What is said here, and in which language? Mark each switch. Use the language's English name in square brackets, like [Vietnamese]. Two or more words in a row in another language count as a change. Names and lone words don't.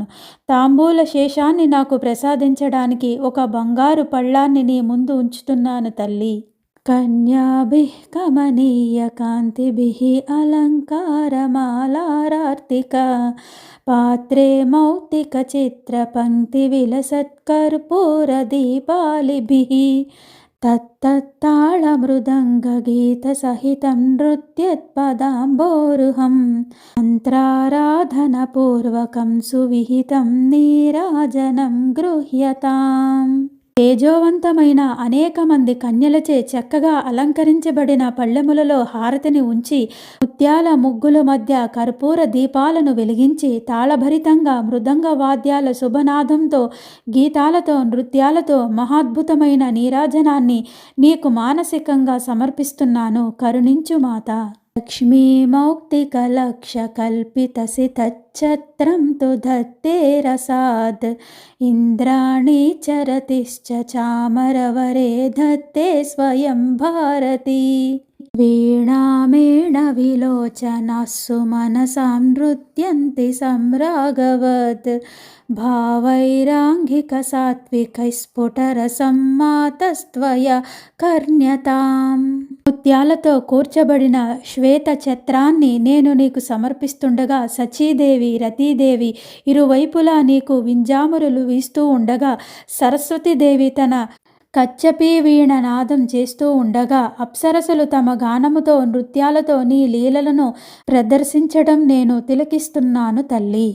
[Telugu] తాంబూల శేషాన్ని నాకు ప్రసాదించడానికి ఒక బంగారు పళ్ళాన్ని నీ ముందు ఉంచుతున్నాను తల్లి. [Sanskrit] కన్యాభిః కమనీయ కాంతిభిః అలంకారమాలారార్తికా పాత్రే మౌక్తిక చిత్ర పంక్తి విలసత్కర్పూర దీపాలిభిః तत्तत्ताळमृदङ्गगीतसहितं नृत्यत्पदाम्बोरुहं मन्त्राराधनपूर्वकं सुविहितं నీరాజనం గృహ్యతాం. [Telugu] తేజోవంతమైన అనేక మంది కన్యలచే చక్కగా అలంకరించబడిన పళ్ళెములలో హారతిని ఉంచి ముత్యాల ముగ్గుల మధ్య కర్పూర దీపాలను వెలిగించి తాళభరితంగా మృదంగ వాద్యాల శుభనాదంతో గీతాలతో నృత్యాలతో మహాద్భుతమైన నీరాజనాన్ని నీకు మానసికంగా సమర్పిస్తున్నాను. కరుణించు మాత. [Sanskrit] लक्ष्मीमौक्तिकलक्षकल्पितसितच्छत्रं तु धत्ते रसाद् इन्द्राणी चरतिश्च चामरवरे धत्ते स्वयं भारती. वीणामेणविलोचनाः सुमनसां नृत्यन्ति सम्रागवत् भावैराङ्गिकसात्विकैस्फुटरसं मातस्त्वया కర్ణ్యతాం. [Telugu] ముత్యాలతో కూర్చబడిన శ్వేత ఛత్రాన్ని నేను నీకు సమర్పిస్తుండగా సచీదేవి రతీదేవి ఇరువైపులా నీకు వింజామరులు వీస్తూ ఉండగా సరస్వతీదేవి తన కచ్చపీ వీణ నాదం చేస్తూ ఉండగా అప్సరసులు తమ గానముతో నృత్యాలతో నీ లీలలను ప్రదర్శించడం నేను తిలకిస్తున్నాను తల్లి.